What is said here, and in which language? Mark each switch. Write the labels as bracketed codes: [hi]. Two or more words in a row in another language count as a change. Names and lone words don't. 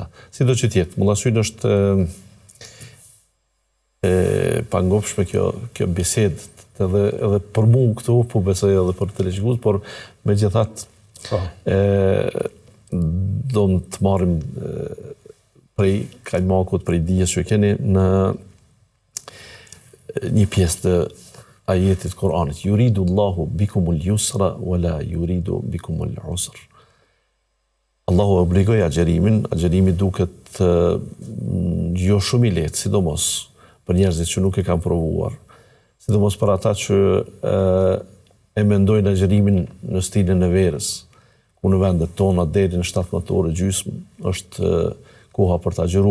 [sq] Sido që tjetë, Mulla Syn është pangopshme kjo bisedë, edhe për mu këtu, po besoj edhe për televizionist, por megjithatë do të marrim prej kajmakut, prej dijes që keni në një pjesë të ajetit Kur'anit. [ar] يريد الله بكم اليسر ولا يريد بكم العسر. [sq] Allahu obligoi agjerimi duket jo shumë i lehtë, sidomos për njerëzit që nuk e kanë provuar, sidomos për ata që e mendojnë agjerimin në stilin e verës, ku në vendet tona deri në 17 orë gjysmë është koha për të agjëru.